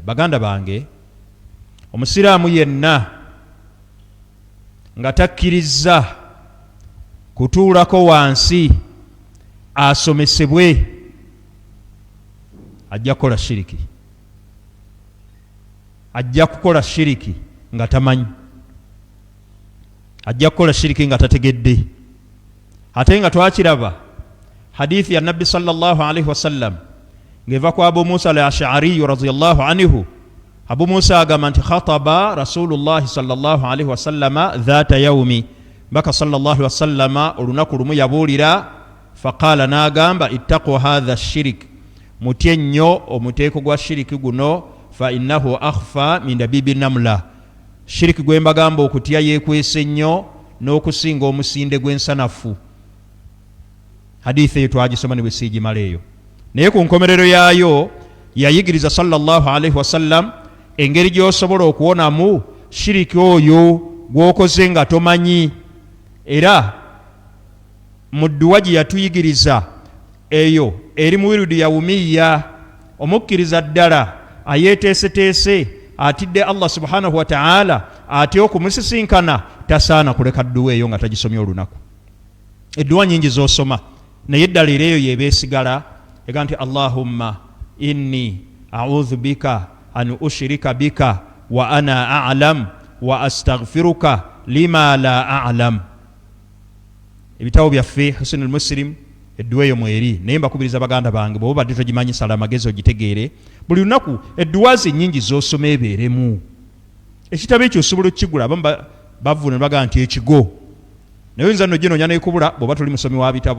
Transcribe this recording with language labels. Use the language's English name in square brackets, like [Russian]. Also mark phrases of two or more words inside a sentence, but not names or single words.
[Ganda] Baganda bange, omusiraamu yenna nga takkiriza kutuulako wansi asomesebwe ajja kukola shiriki, ajja kukola shiriki nga tamanyi, ajja kukola shiriki nga tategedde. Ate nga twakiraba hadithi ya Nabbi [Arabic] صلى الله عليه وسلم [Ganda] ngeva kwa Abu Musa al-Ash'ari [Arabic] رضي الله عنه. [Ganda] Abu Musa agamba nti [Arabic] خطب رسول الله صلى الله عليه وسلم ذات يوم, [Ganda] baka [Arabic] صلى الله عليه وسلم [Ganda] olunaku lumu yabuulira, faqala nagamba [Arabic] اتقوا هذا الشرك, [Ganda] mutye nnyo omuteeko gwa shiriki guno, [Arabic] فإنه أخفى من دبيب النمل, [Ganda] shiriki gwe mbagamba okutya yeekwese nnyo n'okusinga omusinde gw'ensanafu. Hadithi eyo twagisoma ne bwe siigimala eyo, naye ku nkomerero yaayo yayigiriza [Arabic] صلى الله عليه وسلم [Ganda] engeri gy'osobola okuwonamu shiriki oyo gw'okoze nga tomanyi. Era mu dduwa gye yatuyigiriza eyo eri mu wirudu yawumiya, omukkiriza ddala ayeeteeseteese atidde [Arabic] الله سبحانه وتعالى [Ganda] atya okumusisinkana, tasaana kuleka dduwa eyo nga tagisomye olunaku. Edduwa nyingi z'osoma naye eddala era eyo yebeesigala ega nti [Arabic] اللهم إني أعوذ بك أن أشرك بك وأنا أعلم وأستغفرك لما لا أعلم. [Ganda] Ebitabo byaffe Husnul Muslim edduwa eyo mweri, naye mbakubiriza baganda bange bw'oba badde togimanyi sala amagezi ogitegeere. Buli lunaku edduwa ze nnyingi z'osoma ebeeremu. Ekitabo ekyo osobola okukigula, abamu bavuna ne bagamba nti ekigo, naye oyinza nno ginoonya n'ekubula bw'oba toli musomi wa bitabo.